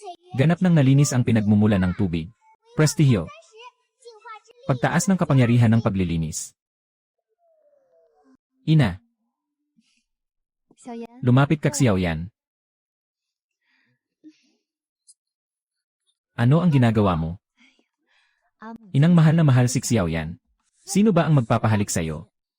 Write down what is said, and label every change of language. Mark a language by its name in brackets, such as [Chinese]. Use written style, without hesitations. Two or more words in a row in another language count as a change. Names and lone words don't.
[Filipino] Ganap ng nalinis ang pinagmumula ng tubig. Prestihiyo. [Chinese] 净化之力 [Filipino] Pagtaas ng kapangyarihan ng paglilinis. Ina, [Chinese] 小妍， [Filipino] lumapit ka Xiaoyan. Ano ang ginagawa mo? [Chinese] 阿木， [Filipino] Inang mahal na mahal si Xiaoyan. Sino ba ang magpapahalik sa'yo?